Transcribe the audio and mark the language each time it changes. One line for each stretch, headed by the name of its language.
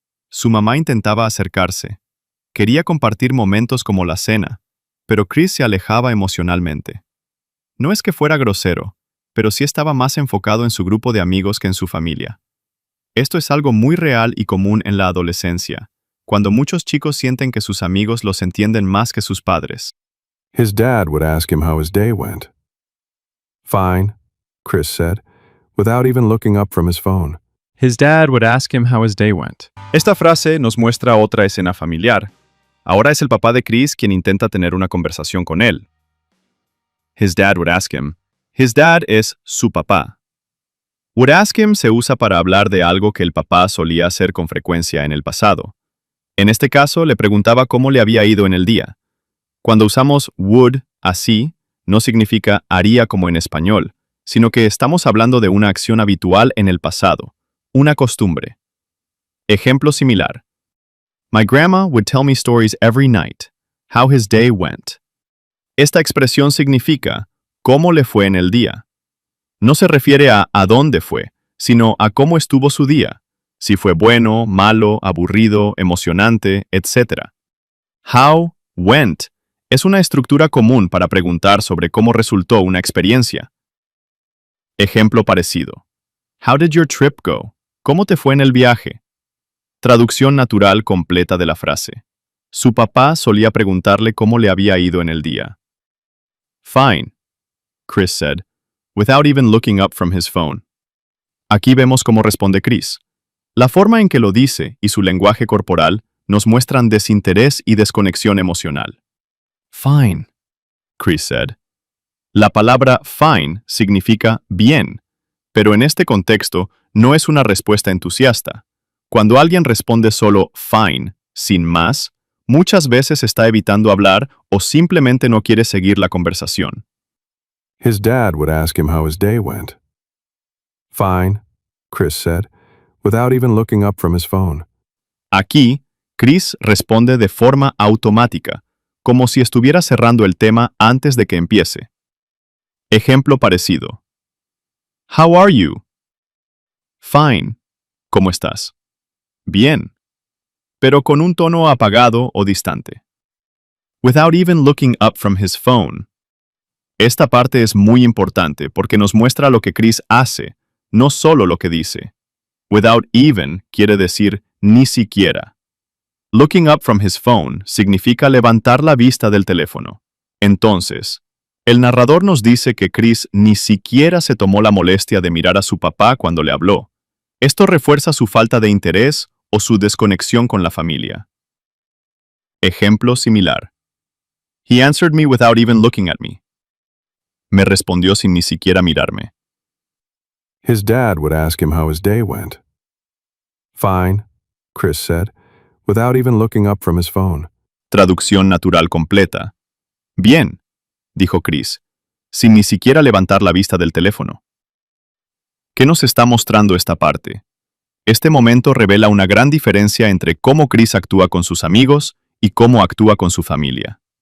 Spanish: Su mamá intentaba acercarse. Quería compartir momentos como la cena, pero Chris se alejaba emocionalmente. No es que fuera grosero, pero sí estaba más enfocado en su grupo de amigos que en su familia. Esto es algo muy real y común en la adolescencia, cuando muchos chicos sienten que sus amigos los entienden más que sus padres.
English: His dad would ask him how his day went. Fine, Chris said, without even looking up from his phone. His dad would ask him how his day went.
Spanish: Esta frase nos muestra otra escena familiar. Ahora es el papá de Chris quien intenta tener una conversación con él.
English: His dad would ask him.
Spanish: His dad es su papá. Would ask him se usa para hablar de algo que el papá solía hacer con frecuencia en el pasado. En este caso, le preguntaba cómo le había ido en el día. Cuando usamos would, así, no significa haría como en español, sino que estamos hablando de una acción habitual en el pasado, una costumbre. Ejemplo similar.
English: My grandma would tell me stories every night, how his day went.
Spanish: Esta expresión significa cómo le fue en el día. No se refiere a dónde fue, sino a cómo estuvo su día, si fue bueno, malo, aburrido, emocionante, etc. How went es una estructura común para preguntar sobre cómo resultó una experiencia. Ejemplo parecido.
English: How did your trip go?
Spanish: ¿Cómo te fue en el viaje? Traducción natural completa de la frase. Su papá solía preguntarle cómo le había ido en el día.
English: Fine, Chris said, without even looking up from his phone.
Spanish: Aquí vemos cómo responde Chris. La forma en que lo dice y su lenguaje corporal nos muestran desinterés y desconexión emocional.
English: Fine, Chris said.
Spanish: La palabra fine significa bien, pero en este contexto no es una respuesta entusiasta. Cuando alguien responde solo fine, sin más, muchas veces está evitando hablar o simplemente no quiere seguir la conversación.
English: His dad would ask him how his day went. Fine, Chris said, without even looking up from his phone.
Spanish: Aquí, Chris responde de forma automática, como si estuviera cerrando el tema antes de que empiece. Ejemplo parecido.
English: How are you? Fine.
Spanish: ¿Cómo estás? Bien. Pero con un tono apagado o distante.
English: Without even looking up from his phone.
Spanish: Esta parte es muy importante porque nos muestra lo que Chris hace, no solo lo que dice. Without even quiere decir ni siquiera.
English: Looking up from his phone
Spanish: significa levantar la vista del teléfono. Entonces, el narrador nos dice que Chris ni siquiera se tomó la molestia de mirar a su papá cuando le habló. Esto refuerza su falta de interés o su desconexión con la familia. Ejemplo similar.
English: He answered me without even looking at me.
Spanish: Me respondió sin ni siquiera mirarme.
English: His dad would ask him how his day went. Fine, Chris said, without even looking up from his phone.
Spanish: Traducción natural completa. Bien, dijo Chris, sin ni siquiera levantar la vista del teléfono. ¿Qué nos está mostrando esta parte? Este momento revela una gran diferencia entre cómo Chris actúa con sus amigos y cómo actúa con su familia.